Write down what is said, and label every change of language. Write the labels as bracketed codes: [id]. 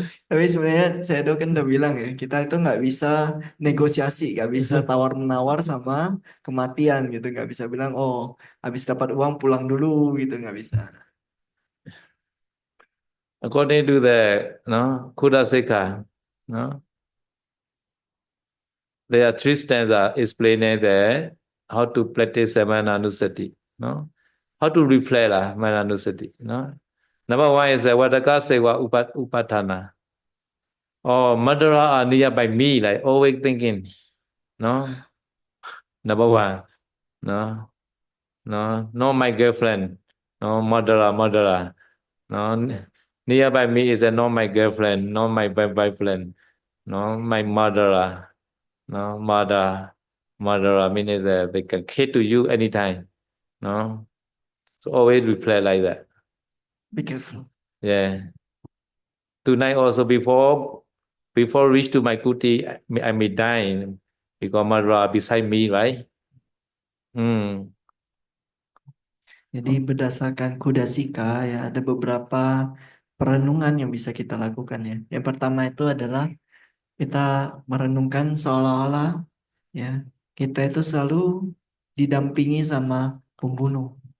[id] Tapi sebenarnya saya kan udah bilang ya, kita itu nggak bisa negosiasi, nggak bisa tawar menawar sama kematian gitu, nggak bisa bilang oh habis dapat uang pulang dulu gitu, nggak bisa. [en] According to the no Kudaseka, no, there are three stanzas explaining the how to practice Mananusati, no, how to reflect Mananusati, no. Number one is Vadaka Sewa Upatana. Oh, murderer are nearby me, like always thinking, no. Number one, no, no, my girlfriend, no, murderer, no. Nearby me is not my girlfriend, not my boyfriend, no, my murderer. No, murderer means they can kill to you anytime. No, so always reflect like that. Be careful. Yeah. Tonight also before reach to my kuti, I may die because murderer beside me, right? [id] Jadi berdasarkan Kudasika ya ada beberapa perenungan yang bisa kita lakukan ya. Yang pertama itu adalah kita merenungkan seolah-olah ya kita itu selalu didampingi sama pembunuh.